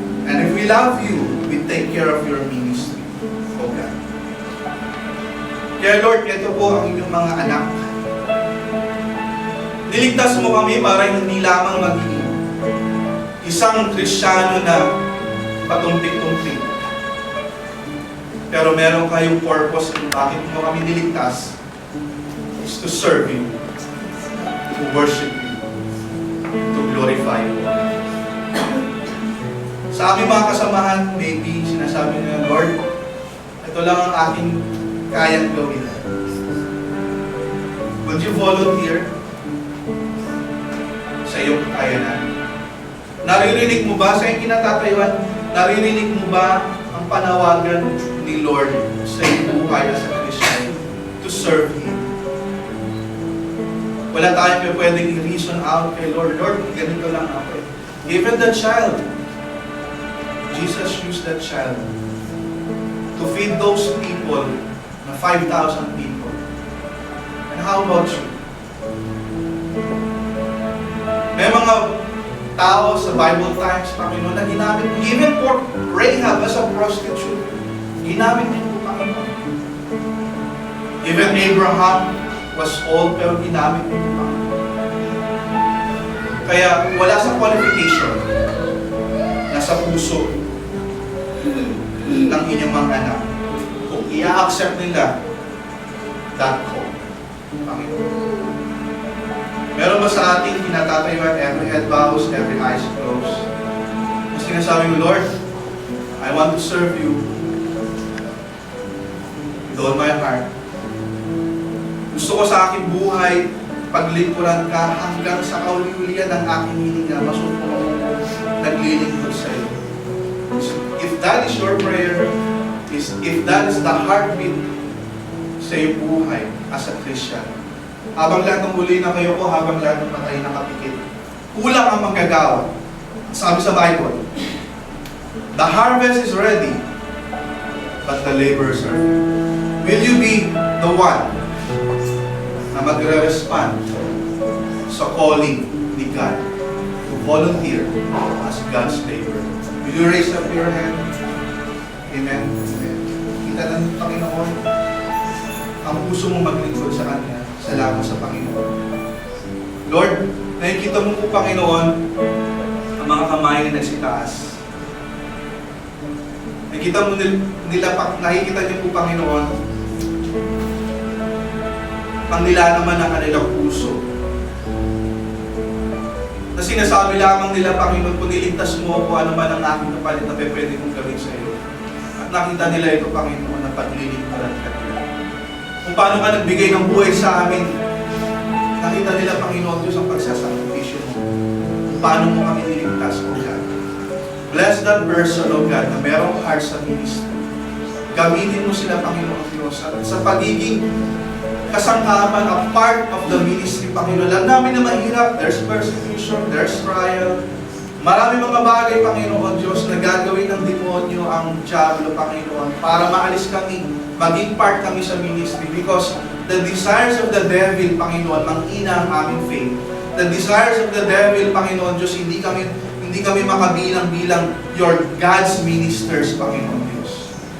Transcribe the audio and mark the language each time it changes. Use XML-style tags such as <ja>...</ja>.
<en>And if we love you, we take care of your ministry, O God.</en> <tl>Kaya Lord, ito po ang inyong mga anak. Niligtas mo kami para hindi lamang maging isang Kristiyano na patumpik-tumpik. Pero meron kayong purpose kung bakit mo kami niligtas</tl> <en>is to serve you, to worship you, to glorify you.</en> <tl>Sa aming mga kasamahan, maybe sinasabi nila, Lord, ito lang ang aking kayang gawin.</tl> <en>Would you volunteer</en> <tl>sa iyong kakayanan? Naririnig mo ba sa iyong kinatatayuan? Naririnig mo ba ang panawagan ni Lord sa iyong buhay sa Kristiyan</tl> <en>to serve Him?</en> <tl>Wala tayong pwedeng i-reason out kay Lord. Lord, ganito lang ako.</tl> <en>Even the child, Jesus used that child to feed those people, na 5,000 people. And how about you?</en> <tl>May mga tao sa Bible times, Panginoon, na ginamit mo.</tl> <en>Even for Rahab as a prostitute,</en> <tl>ginamit niyo po, Panginoon.</tl> <en>Even Abraham was old,</en> <tl>pero ginamit niyo po, Panginoon. Kaya wala sa qualification, nasa puso ng inyong mga anak. Kung i-accept nila</tl> <en>that call,</en> <tl>Panginoon. Meron ba sa ating kinatatayuan,</tl> <en>every head bows, every eyes closed?</en> <tl>Mas sinasabi mo,</tl> <en>Lord, I want to serve you with all my heart.</en> <tl>Gusto ko sa aking buhay, paglingkuran ka hanggang sa kauli-ulian ng aking hininga, masuko naglilingkod sa iyo.</tl> <en>If that is your prayer, please if that is the heartbeat</en> <tl>sa iyong buhay</tl> <en>as a Christian,</en> <tl>habang lahat ng huli na kayo ko, habang lahat ng patay nakapikit, kulang ang manggagawa. Sabi sa Bible,</tl> <en>the harvest is ready, but the laborers are few. Will you be the one</en> <tl>na magre-respond sa calling ni God</tl> <en>to volunteer as God's laborer? Will you raise up your hand? Amen. Amen.</en> <tl>Kita ng Panginoon ang puso mong maglingkod sa Kanya. Salamat sa Panginoon. Lord, nakikita mo po, Panginoon, ang mga kamay na nagsitaas. Nakikita niyo po, Panginoon, ang nilalaman ng kanilang puso. Na sinasabi lamang nila, Panginoon, kung niligtas mo ako, ano man ang aking kapalit na pwede kong gawin sa iyo. At nakita nila ito, Panginoon, na paglilingkuran ka nila. Kung paano ka nagbigay ng buhay sa amin, nakita nila, Panginoon Diyos, ang pagsasakripisyo mo. Kung paano mo kami niligtas,</tl> <en>O God. Bless that person, O God, na merong heart sa ministry.</en> <tl>Gamitin mo sila, Panginoon Diyos, at sa pagiging kasangkapan,</tl> <en>a part of the ministry,</en> <tl>Panginoon. Alam namin na mahirap,</tl> <en>there's persecution, there's trial.</en> <tl>Marami mga bagay, Panginoon Diyos, na gagawin ng demonyo ang diablo, Panginoon, para maalis kami, maging part kami sa ministry.</tl> <en>Because the desires of the devil, Panginoon,</en> <tl>manghina ang aming</tl> <en>faith. The desires of the devil, Panginoon Diyos,</en> <tl>hindi kami makabilang bilang</tl> <en>your God's ministers, Panginoon Diyos.</en>